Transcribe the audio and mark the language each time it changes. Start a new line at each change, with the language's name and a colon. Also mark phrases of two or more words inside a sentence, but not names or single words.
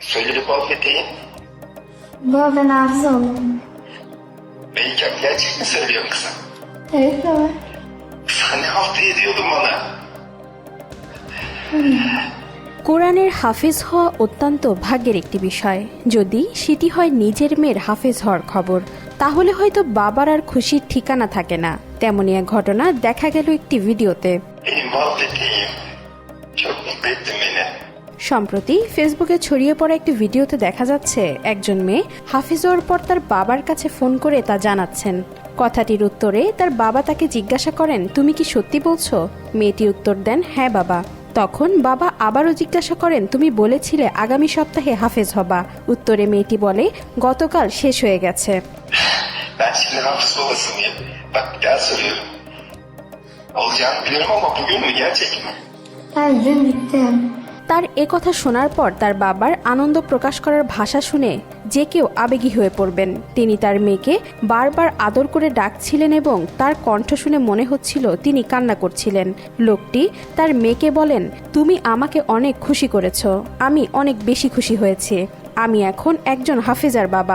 Turkish: Söyle bir muhabbeteyim. Baba ben hafız oldum. Melike gerçek mi söylüyorsun kızım? Evet baba. Sen ne halt ediyordun bana?
Bangla: কোরআনের হাফেজ হওয়া অত্যন্ত ভাগ্যের একটি বিষয়। যদি সেটি হয় নিজের মেয়ের হাফেজ হওয়ার খবর, তাহলে হয়তো বাবার আর খুশির ঠিকানা থাকে না। তেমনই এক ঘটনা দেখা গেল একটি ভিডিওতে।
Turkish: Benim muhabbeteyim. Çok mutlu ettin beni.
Bangla: সম্প্রতি ফেসবুকে ছড়িয়ে পড়া একটি ভিডিওতে দেখা যাচ্ছে একজন মেয়ে হাফেজ হওয়ার পর তার বাবার কাছে ফোন করে তা জানাচ্ছেন। কথাটির উত্তরে তার বাবা তাকে জিজ্ঞাসা করেন, তুমি কি সত্যি বলছো? মেয়েটি উত্তর দেন, হ্যাঁ বাবা। তখন বাবা আবারও জিজ্ঞাসা karen, তুমি বলেছিলে আগামী সপ্তাহে হাফেজ হবা। উত্তরে মেয়েটি বলে, গতকাল শেষ hয়ে গেছে।
Turkish: Ben şimdi hafız babası mıyım? Bak bir daha soruyorum. Olacağını biliyorum ama bugün mü gerçek mi? Ben dün gittim.
Bangla: তার কথা শোনার পর তার বাবার আনন্দ প্রকাশ করার ভাষা শুনে যে কেউ আবেগী হয়ে পড়বেন। তিনি তার মেয়েকে বারবার আদর করে ডাকছিলেন এবং তার কণ্ঠ শুনে মনে হচ্ছিল তিনি কান্না করছিলেন। লোকটি তার মেয়েকে বলেন, তুমি আমাকে অনেক খুশি করেছো, আমি অনেক বেশি খুশি হয়েছি, আমি এখন একজন হাফেজার বাবা।